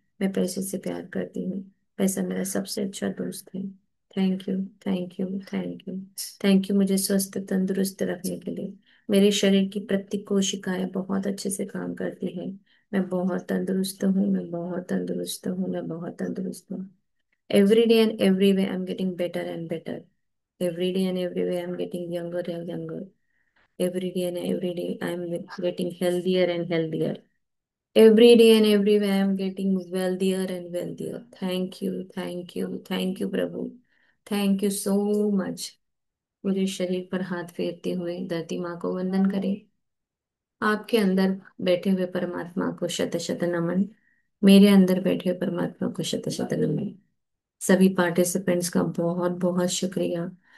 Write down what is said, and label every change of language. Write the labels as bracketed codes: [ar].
[hi] मैं पैसे से प्यार करती हूँ। पैसा मेरा सबसे अच्छा दोस्त है। [en] Thank you, thank you, thank you. Thank you [hi] मुझे स्वस्थ तंदुरुस्त रखने के लिए। मेरे शरीर की प्रत्येक कोशिकाएं बहुत अच्छे से काम करती है। मैं बहुत तंदुरुस्त हूँ, मैं बहुत तंदुरुस्त हूँ, मैं बहुत तंदुरुस्त हूँ। [en] Every day and every way I'm getting better and better. Every day and every way I'm getting younger and younger. Every day and every day I'm getting healthier and healthier. Every day and every way I'm getting wealthier and wealthier. Thank you, thank you, thank you प्रभु। Thank you so much। [hi] मुझे शरीर पर हाथ फेरते हुए धरती माँ को वंदन करें। आपके अंदर बैठे हुए परमात्मा को शत शत नमन। मेरे अंदर बैठे हुए परमात्मा को शत शत नमन। सभी पार्टिसिपेंट्स का बहुत बहुत शुक्रिया।